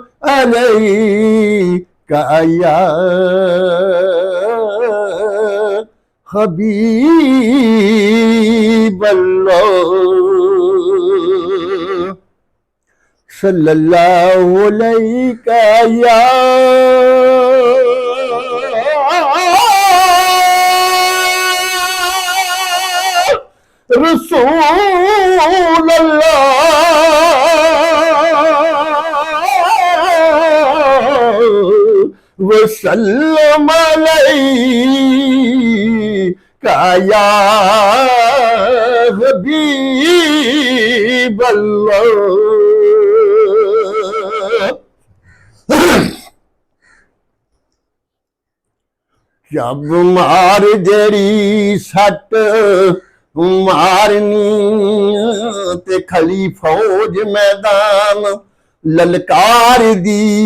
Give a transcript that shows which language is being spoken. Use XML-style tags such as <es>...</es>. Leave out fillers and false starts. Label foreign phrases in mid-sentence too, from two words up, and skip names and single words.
<ar>عليك يا حبيب الله صلى الله عليك يا رسول الله وسلم عليك يا حبيب الله.</ar> <pa>جب مار جڑی سٹ مارنی تے کھلی فوج میدان للکار دی</pa>